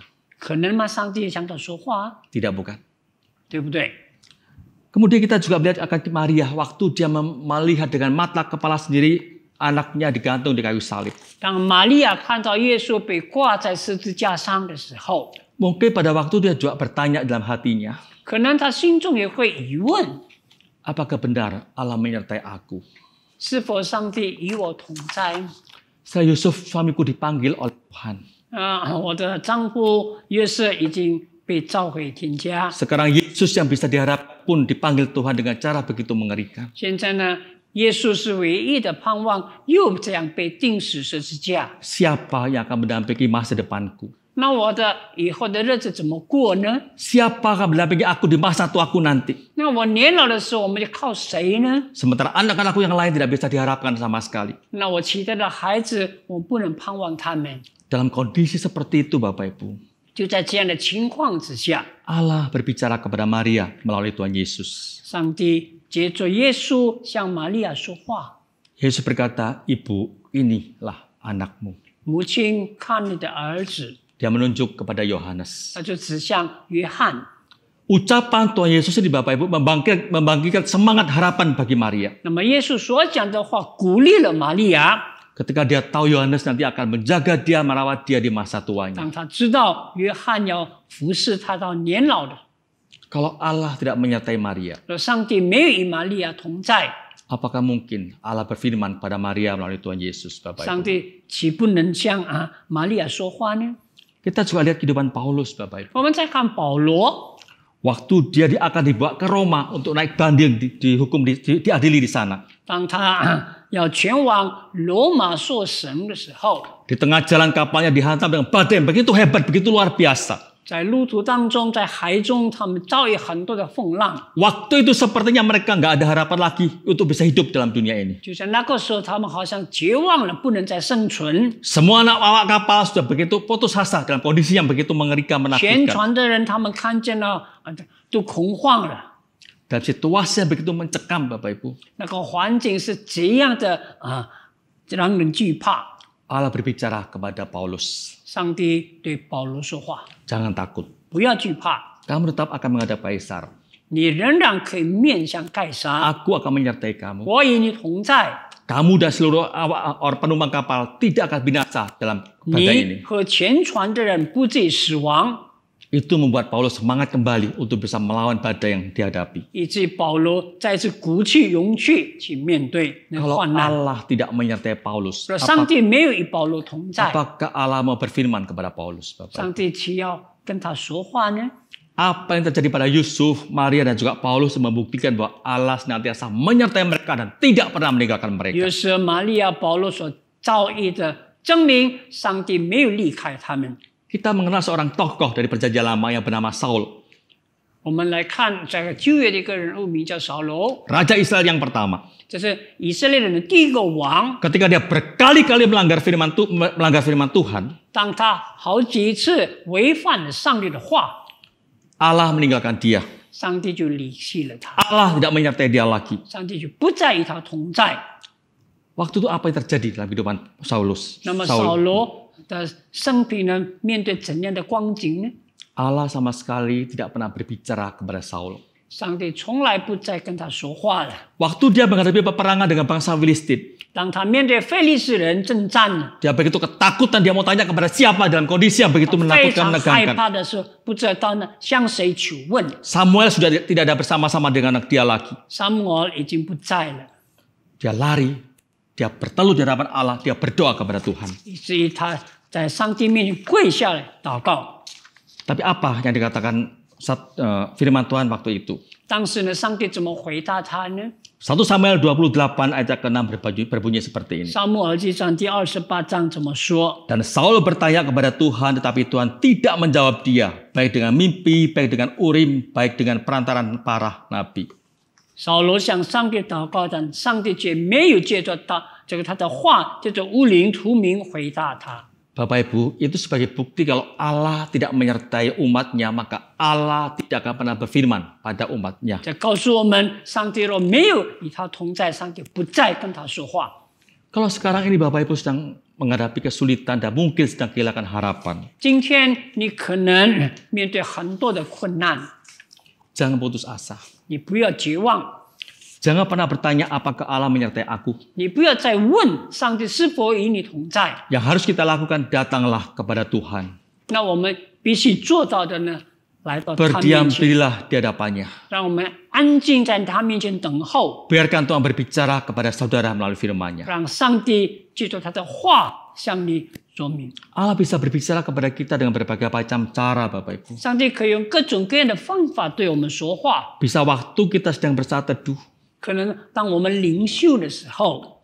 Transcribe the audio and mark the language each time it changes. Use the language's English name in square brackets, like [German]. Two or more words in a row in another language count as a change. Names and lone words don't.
[Chinese] 可能吗？上帝向他说话， [Indonesian] Tidak, bukan. [Chinese] 对不对？ [Indonesian] Kemudian kita juga melihat akan Maria waktu dia melihat dengan mata kepala sendiri anaknya digantung di kayu salib. [Chinese] 当玛利亚看到耶稣被挂在十字架上的时候， [Indonesian] Mungkin pada waktu dia juga bertanya dalam hatinya, [Chinese] 可能他心中也会疑问： [Indonesian] apakah benar Allah menyertai aku? [Chinese] 是否上帝与我同在？ [Indonesian] Setelah Yusuf suamiku dipanggil oleh Tuhan. [Chinese] 我的丈夫约瑟已经被召回天家， [Indonesian] Sekarang Yesus yang bisa diharap pun dipanggil Tuhan dengan cara begitu mengerikan. [Chinese] 现在呢，耶稣是唯一的盼望，又这样被钉死十字架。 [Indonesian] Siapa yang akan mendampingi masa depanku? [Chinese] 那我的以后的日子怎么过呢？ [Indonesian] Siapa akan mendampingi aku di masa tuaku nanti? [Chinese] 那我年老的时候，我们就靠谁呢？ [Indonesian] Sementara anak-anakku yang lain tidak bisa diharapkan sama sekali. [Chinese] 那我其他的孩子，我不能盼望他们。 [Indonesian] Dalam kondisi seperti itu Bapak Ibu, [Chinese] 就在这样的情况之下， [Indonesian] Allah berbicara kepada Maria melalui Tuhan Yesus. [Chinese] 上帝借着耶稣向玛利亚说话。 [Indonesian] Yesus berkata, Ibu, inilah anakmu. [Chinese] 母亲，看你的儿子， [Indonesian] Dia menunjuk kepada Yohanes. [Chinese] 他就指向约翰。 [Indonesian] Ucapan Tuhan Yesus ini Bapak Ibu membangkitkan semangat harapan bagi Maria. [Chinese] 那么耶稣所讲的话鼓励了玛利亚。 [Indonesian] Ketika dia tahu Yohanes nanti akan menjaga dia, merawat dia di masa tuanya. [Chinese] 当他知道约翰要服侍他到年老的， [Indonesian] Kalau Allah tidak menyertai Maria, [Chinese] 上帝没有与玛利亚同在， [Indonesian] apakah mungkin Allah berfirman pada Maria melalui Tuhan Yesus, Bapak [Chinese] 上 [Indonesian] Ibu? [Chinese] 帝岂不能向玛利亚说话呢？ [Indonesian] Kita juga lihat kehidupan Paulus, Bapak Ibu. [Chinese] 我们再看保罗， [Indonesian] Waktu dia akan dibawa ke Roma untuk naik banding, diadili di sana. [Chinese] 当他要前往罗马受审的时候， [Indonesian] Di tengah jalan kapalnya dihantam dengan badai yang begitu hebat, begitu luar biasa. [Chinese] 在路途当中，在海中，他们遭遇很多的风浪。 [Indonesian] Waktu itu sepertinya mereka nggak ada harapan lagi untuk bisa hidup dalam dunia ini. [Chinese] 就在那个时候，他们好像绝望了，不能再生存。 [Indonesian] Semua anak awak kapal sudah begitu putus asa dalam kondisi yang begitu mengerikan, [Chinese] 全 [Indonesian] menakutkan. [Chinese] 船的人，他们看见了，都恐慌了。 [Indonesian] Dalam situasi yang begitu mencekam, Bapak Ibu. [Chinese] 那个环境是这样的让人惧怕。 [Indonesian] Allah berbicara kepada Paulus. [Chinese] 上帝对保罗说话： [Indonesian] Jangan takut. [Chinese] 不要惧怕， [Indonesian] Kamu tetap akan menghadap Kaisar. [Chinese] 你仍然可以面向盖撒， [Indonesian] Aku akan menyertai kamu. [Chinese] 我与你同在。 [Indonesian] Kamu dan seluruh orang penumpang kapal tidak akan binasa dalam badai ini. [Chinese] 你和全船的人不至于死亡， [Indonesian] Itu membuat Paulus semangat kembali untuk bisa melawan badai yang dihadapi. [Chinese] 以致保罗再次鼓起勇气去面对那 [Indonesian] Kalau [Chinese] 患难。 [Indonesian] Allah tidak menyertai Paulus, [Chinese] 上帝没有与保罗同在， [Indonesian] apakah Allah mau berfirman kepada Paulus, Bapak? [Chinese] 上帝岂要跟他说话呢？ [Indonesian] Apa yang terjadi pada Yusuf, Maria dan juga Paulus membuktikan bahwa Allah senantiasa menyertai mereka dan tidak pernah meninggalkan mereka. [Chinese] 约瑟、玛利亚、保罗所遭遇的，证明上帝没有离开他们。 [Indonesian] Kita mengenal seorang tokoh dari perjanjian lama yang bernama Saul, [Chinese] 我们来看这个旧约的一个人物，名叫扫罗， [Indonesian] Raja Israel yang pertama. [Chinese] 这是以色列人的第一个王。 [Indonesian] Ketika dia berkali-kali melanggar firman Tuhan, [Chinese] 当他好几次违反了上帝的话， [Indonesian] Allah meninggalkan dia. [Chinese] 上帝就离弃了他， [Indonesian] Allah tidak menyertai dia lagi. [Chinese] 上帝就不再与他同在。 [Indonesian] Waktu itu apa yang terjadi dalam kehidupan Saulus? [Chinese] 那么扫罗的生平呢，面对怎样的光景呢？ [Indonesian] Allah sama sekali tidak pernah berbicara kepada Saul. [Chinese] 上帝从来不再跟他说话了。 [Indonesian] Waktu dia menghadapi peperangan dengan bangsa Filistin, [Chinese] 当他面对非利士人征战了， [Indonesian] dia begitu ketakutan, dia mau tanya kepada siapa dalam kondisi yang begitu [Chinese] 非 [Indonesian] menakutkan, [Chinese] 常害 [Indonesian] menegangkan. [Chinese] 怕的时候，不知道呢向谁求问。 [Indonesian] Samuel sudah tidak ada bersama-sama dengan anak dia lagi. [Chinese] 撒母耳已经不在了， [Indonesian] Dia lari, dia bertelut di hadapan Allah, dia berdoa kepada Tuhan. [Chinese] 以至于他在上帝面前跪下来祷告。 [Indonesian] Tapi apa yang dikatakan firman Tuhan waktu itu? [Chinese] 当时呢，上帝怎么回答他呢？ [Indonesian] 1 Samuel 28 ayat ke-6 berbunyi seperti ini. [Chinese] 撒母耳记上第28章怎么说？ [Indonesian] Dan Saul bertanya kepada Tuhan, tetapi Tuhan tidak menjawab dia, baik dengan mimpi, baik dengan urim, baik dengan perantaran para nabi. [Chinese] 扫罗向上帝祷告，但上帝却没有借着他的话，借着乌灵图名回答他。 [Indonesian] Bapak Ibu, itu sebagai bukti kalau Allah tidak menyertai umatnya, maka Allah tidak akan pernah berfirman pada umatnya. [Chinese] 这告诉我们，上帝若没有与他同在，上帝不再跟他说话。 [Indonesian] Kalau sekarang ini Bapak Ibu sedang menghadapi kesulitan dan mungkin sedang kehilangan harapan, [Chinese] 今天你可能面对很多的困难， [Indonesian] jangan putus asa. [Chinese] 你不要绝望， [Indonesian] Jangan pernah bertanya apakah Allah menyertai aku. [Chinese] 你不要再问上帝是否与你同在。 [Indonesian] Yang harus kita lakukan, datanglah kepada Tuhan. [Chinese] 那我们必须做到的呢，来到他 [Indonesian] Berdiam [Chinese] 面前， [Indonesian] dirilah di hadapannya. [Chinese] 让我们安静在他面前等候， [Indonesian] Biarkan Tuhan berbicara kepada saudara melalui firman-Nya. [Chinese] 让上帝借着他的话向你说明。 [Indonesian] Allah bisa berbicara kepada kita dengan berbagai macam cara, Bapak Ibu. [Chinese] 上帝可以用各种各样的方法对我们说话。 [Indonesian] Bisa waktu kita sedang bersaat teduh. [Chinese] 可能当我们灵修的时候，